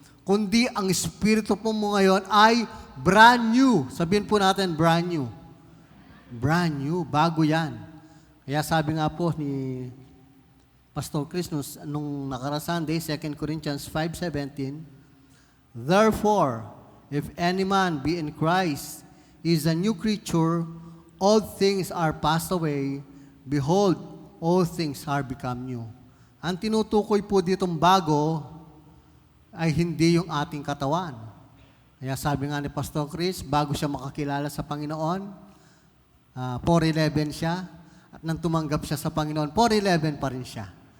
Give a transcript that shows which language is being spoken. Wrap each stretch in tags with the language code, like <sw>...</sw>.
<tl>Kundi ang espiritu po mo ngayon ay brand new. Sabihin po natin, brand new. Brand new, bago yan. Kaya sabi nga po ni Pastor Chris, nung nakaraang Sunday,</tl> <en>2 Corinthians 5:17, therefore, if any man be in Christ, is a new creature, all things are passed away, behold, all things are become new.</en> <tl>Ang tinutukoy po ditong bago ay hindi yung ating katawan. Kaya sabi nga ni Pastor Chris, bago siya makakilala sa Panginoon, 4'11 siya, at nang tumanggap siya sa Panginoon, 4'11 pa rin siya.</tl>